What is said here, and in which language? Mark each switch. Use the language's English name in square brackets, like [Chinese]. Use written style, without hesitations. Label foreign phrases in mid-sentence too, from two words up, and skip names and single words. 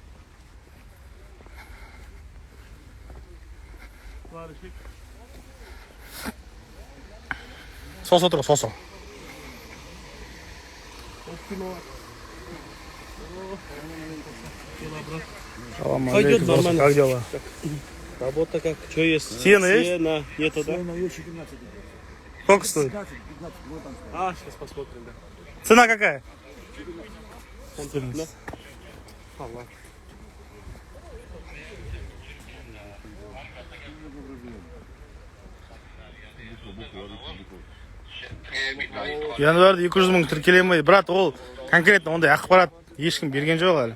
[Kazakh] Сосо тұр, сосо. [Arabic] سلام عليكم, [Kazakh] сосо, [Russian] как дела? Работа как? Что есть? Сено есть? Сено нету, да? Сколько стоит? А, сейчас посмотрим, да. Цена какая? 14, да? Аллах. [Kazakh] Январда 200 мың тіркелемей, брат, ол конкретно ондай ақпарат ешкім берген жоқ әлі.